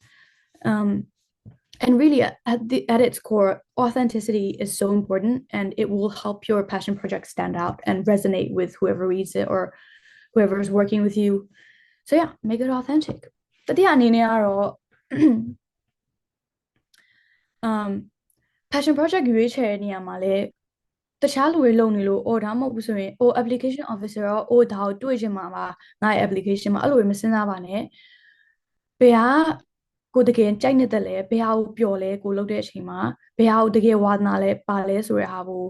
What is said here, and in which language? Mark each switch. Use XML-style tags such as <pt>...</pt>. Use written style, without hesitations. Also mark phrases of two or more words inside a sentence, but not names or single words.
<en>And really, at its core, authenticity is so important and it will help your passion project stand out and resonate with whoever reads it or whoever is working with you. So yeah, make it authentic. But yeah, passion project</en> <my>ရွေးချယ်တဲ့နေရာမှာလည်းတခြားလူတွေလုပ်နေလို့ဒါမှမဟုတ်ဘူးဆိုရင်</my> <en>application officer</en> <my>ရောဒါကိုတွေ့ချင်မှာပါငါ့ရဲ့ application မှာအဲ့လိုမစဉ်းစားပါနဲ့ ဘယ်ဟာကိုတကယ်ကြိုက်နေတဲ့လဲဘယ်ဟာကိုပျော်လဲကိုလုပ်တဲ့အချိန်မှာဘယ်ဟာကိုတကယ်ဝါသနာလဲပါလဲဆိုတဲ့ဟာကို</my>